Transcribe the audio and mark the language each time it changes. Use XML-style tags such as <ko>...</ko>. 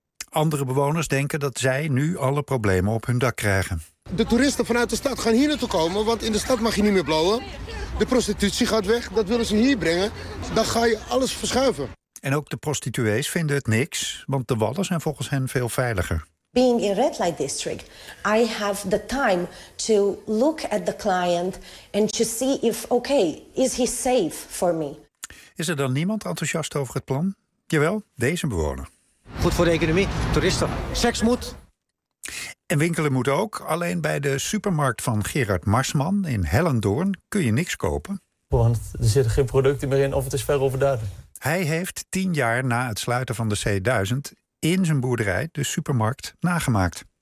<nl>Andere bewoners denken dat zij nu alle problemen op hun dak krijgen. De toeristen vanuit de stad gaan hier naartoe komen, want in de stad mag je niet meer blowen. De prostitutie gaat weg, dat willen ze hier brengen. Dan ga je alles verschuiven. En ook de prostituees vinden het niks, want de wallen zijn volgens hen veel veiliger.</nl> <en>Being in red light district, I have the time to look at the client and to see if, okay, is he safe for me?</en> <nl>Is er dan niemand enthousiast over het plan? Jawel, deze bewoner. Goed voor de economie, toeristen. Seks moet. En winkelen moet ook. Alleen bij de supermarkt van Gerard Marsman in Hellendoorn kun je niks kopen. Want er zitten geen producten meer in of het is ver overdaad. Hij heeft 10 jaar na het sluiten van de C1000 in zijn boerderij de supermarkt nagemaakt.</nl>